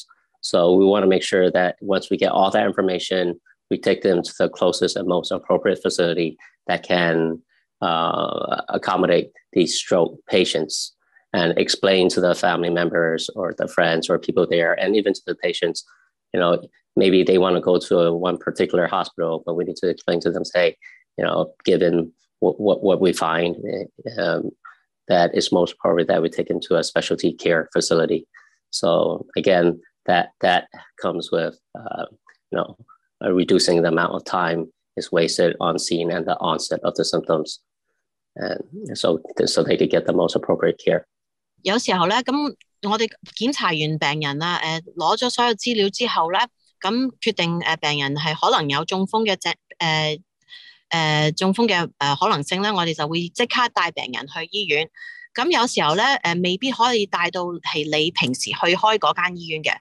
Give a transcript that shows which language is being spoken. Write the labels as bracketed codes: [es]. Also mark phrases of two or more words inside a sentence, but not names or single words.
[en] So we want to make sure that once we get all that information, we take them to the closest and most appropriate facility that can accommodate these stroke patients and explain to the family members or the friends or people there, and even to the patients, maybe they want to go to one particular hospital, but we need to explain to them, say, given what we find, that is most appropriate that we take into a specialty care facility. So again, that comes with reducing the amount of time is wasted on scene and the onset of the symptoms, and so they could get the most appropriate care. [yue] 有時候咧，咁我哋檢查完病人啦，攞咗所有資料之後咧，咁決定病人係可能有中風嘅中風嘅可能性咧，我哋就會即刻帶病人去醫院。咁有時候咧未必可以帶到係你平時去開嗰間醫院嘅。